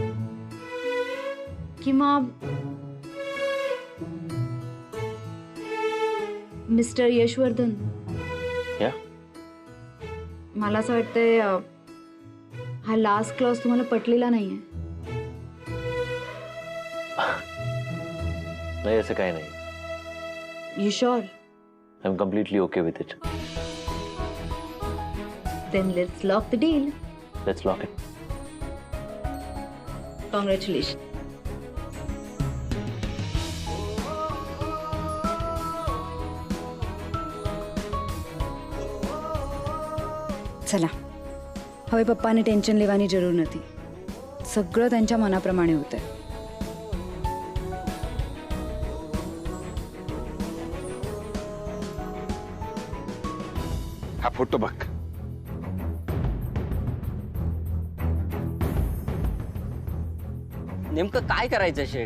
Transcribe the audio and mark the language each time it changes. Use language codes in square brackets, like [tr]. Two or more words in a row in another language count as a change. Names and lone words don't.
[mr] किंवा मिस्टर यशवर्धन, या मला असं वाटतंय हा [en] last clause [mr] तुम्हाला पटलेला नाहीये. नाही, असं काही नाही. [en] You sure? I am completely OK with it. Then let's lock the deal. Let's lock it. [mr] कॉंग्रॅच्युलेशन. चला, [gu] હવે પપ્પાને ટેન્શન લેવાની જરૂર નથી. [mr] સગळं त्यांच्या मनाप्रमाणे होतंय. हा फोटो बघ. नेमकं काय करायचं शेठ?